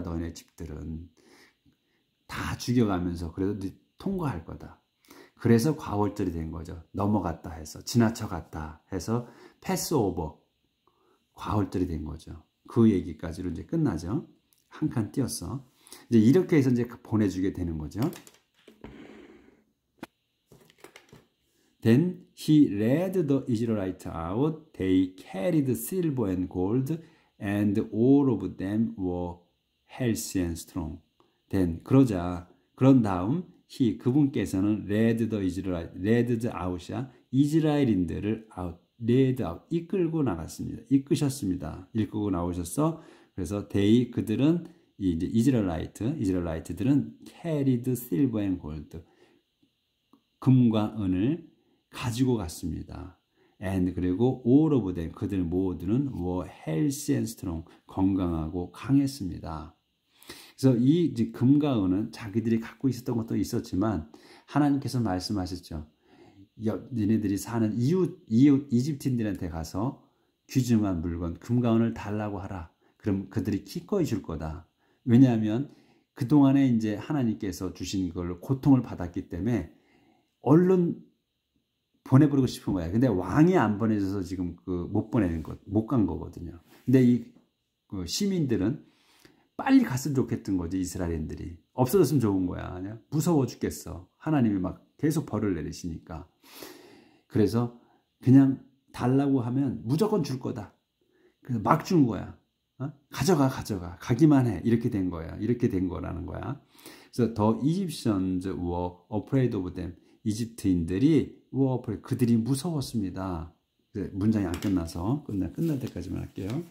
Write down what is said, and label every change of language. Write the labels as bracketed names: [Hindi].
[Korean] 너네 집들은 다 죽여가면서 그래도 통과할 거다. 그래서 과월절이 된 거죠. 넘어갔다 해서, 지나쳐갔다 해서 패스오버, 과월절이 된 거죠. 그 얘기까지로 이제 끝나죠. 한 칸 띄었어. 이제 이렇게 해서 이제 보내주게 되는 거죠. [English] Then he led the Israelites out. They carried silver and gold, and all of them were healthy and strong. [Korean] Then, 그런 다음 he, 그분께서는 [English] led out [Korean] 이야. 이스라엘인들을 [English] led out, [Korean] 이끌고 나갔습니다. 이끄셨습니다. 이끌고 나오셨어. 그래서 they, 그들은 이제 이스라엘이트들은 [English] carried silver and gold, [Korean] 금과 은을 가지고 갔습니다. [English] And [Korean] 그리고 [English] all of them, [Korean] 그들 모두는 [English] were healthy and strong, [Korean] 건강하고 강했습니다. 그래서 이 금과 은은 자기들이 갖고 있었던 것도 있었지만 하나님께서 말씀하셨죠. 니네들이 사는 이웃 이집트인들한테 가서 귀중한 물건, 금과 은을 달라고 하라. 그럼 그들이 기꺼이 줄 거다. 왜냐하면 그동안에 이제 하나님께서 주신 걸 고통을 받았기 때문에 얼른 보내버리고 싶은 거야. 근데 왕이 안 보내줘서 지금 못 보내는 것, 못 간 거거든요. 근데 그 시민들은 빨리 갔으면 좋겠던 거지. 이스라엘인들이 없어졌으면 좋은 거야. 그냥 무서워 죽겠어. 하나님이 막 계속 벌을 내리시니까. 그래서 그냥 달라고 하면 무조건 줄 거다. 그래서 막 준 거야. 가져가 가기만 해. 이렇게 된 거야. 이렇게 된 거라는 거야. 그래서 [English] The Egyptians were afraid of them. [Korean] 이집트인들이 [English] were afraid. [Korean] 그들이 무서웠습니다. 문장이 안 끝나서 끝날 때까지만 할게요.